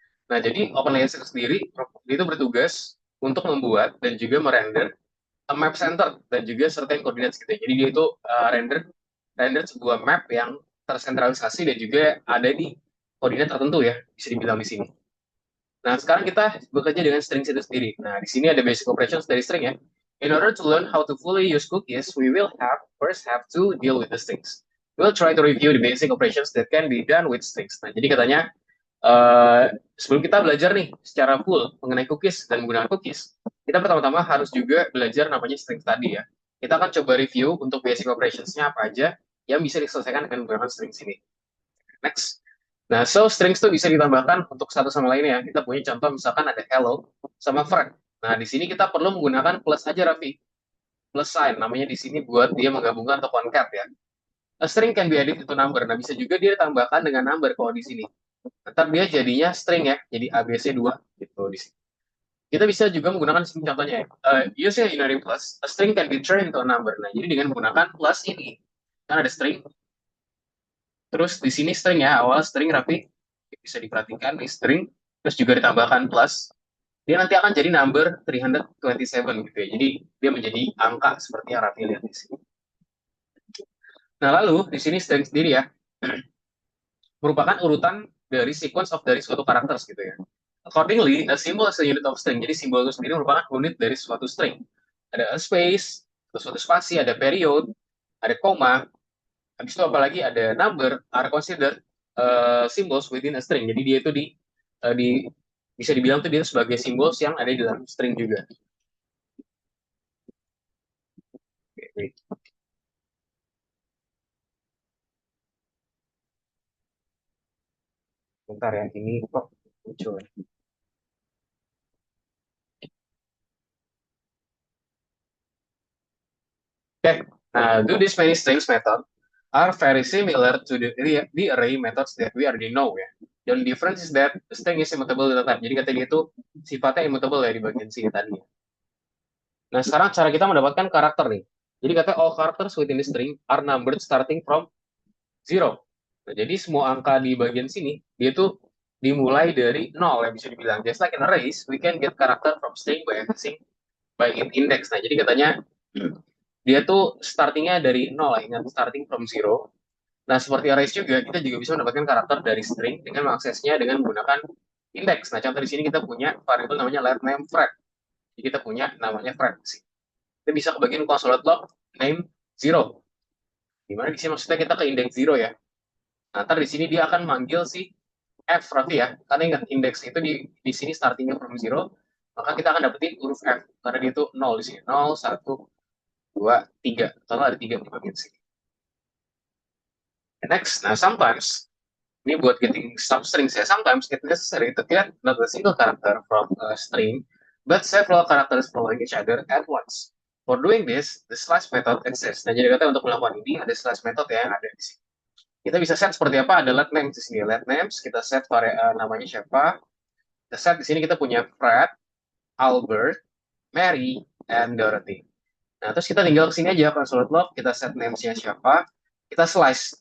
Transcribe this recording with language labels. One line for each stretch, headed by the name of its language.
Indonesian: Nah, jadi open layers itu sendiri itu bertugas untuk membuat dan juga merender a map center dan juga certain coordinates gitu. Jadi dia itu render sebuah map yang tersentralisasi dan juga ada di koordinat tertentu ya, bisa dibilang di sini. Nah, sekarang kita bekerja dengan strings itu sendiri. Nah, di sini ada basic operations dari string ya.
English: In order to learn how to fully use cookies, we will first have to deal with the strings. We'll try to review the basic operations that can be done with strings.
Indonesian: Nah, jadi katanya sebelum kita belajar nih secara full mengenai cookies dan menggunakan cookies, kita pertama-tama harus juga belajar namanya strings tadi ya. Kita akan coba review untuk basic operationsnya apa aja yang bisa diselesaikan dengan menggunakan strings ini. Next. Nah, so strings tuh bisa ditambahkan untuk satu sama lainnya. Kita punya contoh misalkan ada hello sama friend. Nah, di sini kita perlu menggunakan plus aja, Raffi. Plus sign, namanya di sini buat dia menggabungkan atau concat ya.
English: A string can be added into number.
Indonesian: Nah, bisa juga dia ditambahkan dengan number kalau di sini. Ntar dia jadinya string ya, jadi ABC2 gitu di sini. Kita bisa juga menggunakan sini contohnya ya.
English: Using a unary plus, a string can be turned into a number.
Indonesian: Nah, jadi dengan menggunakan plus ini, kan ada string, terus di sini string ya, awal string Raffi, bisa diperhatikan nih string, terus juga ditambahkan plus, dia nanti akan jadi number 327 gitu ya. Jadi dia menjadi angka seperti yang Raffi lihat di sini. Nah, lalu di sini string sendiri ya, merupakan urutan dari sequence of dari suatu karakter gitu ya.
English: Accordingly, a symbol is a unit of string.
Indonesian: Jadi simbol itu sendiri merupakan unit dari suatu string. Ada a space, atau suatu spasi, ada period, ada koma, habis itu apalagi ada number,
English: are considered symbols within a string.
Indonesian: Jadi dia itu di bisa dibilang tuh dia sebagai simbol yang ada di dalam string juga. Oke, bentar ya, ini kok muncul ya.
English: Okay, do this many strings method are very similar to the array methods that we already know ya. The only difference is that the string is immutable data type.
Indonesian: Jadi katanya itu sifatnya immutable ya di bagian sini tadi. Nah, sekarang cara kita mendapatkan karakter nih. Jadi katanya
English: all characters within the string are numbered starting from 0.
Indonesian: Nah, jadi semua angka di bagian sini dia tuh dimulai dari 0 ya bisa dibilang.
English: Just like in arrays, we can get character from string by accessing by index.
Indonesian: Nah, jadi katanya dia tuh startingnya dari 0 ya, ingat starting from 0. Nah, seperti arrays juga, kita juga bisa mendapatkan karakter dari string dengan mengaksesnya dengan menggunakan index. Nah, contoh di sini kita punya variabel namanya let name Fred. Jadi kita punya namanya Fred sih. Kita bisa ke bagian console log name 0. Dimana di sini maksudnya kita ke index 0 ya. Nah, ntar di sini dia akan manggil si F berarti ya. Karena ingat index itu di sini startingnya from 0, maka kita akan dapetin huruf F karena dia itu 0 di sini. 0, 1, 2, 3. Kalau ada 3 di bagian sini. Next, nah sometimes ini buat getting substrings ya.
English: Sometimes it's necessary to get not a single character from a string, but several characters following each other at once. For doing this, the slash method exists.
Indonesian: Nah, jadi kata untuk melakukan ini ada slash method ya yang ada di sini. Kita bisa set seperti apa? Ada let names di sini. Let names kita set namanya siapa. Kita set di sini kita punya Fred, Albert, Mary, and Dorothy. Nah, terus kita tinggal ke sini aja console log, kita set names-nya siapa, kita slice.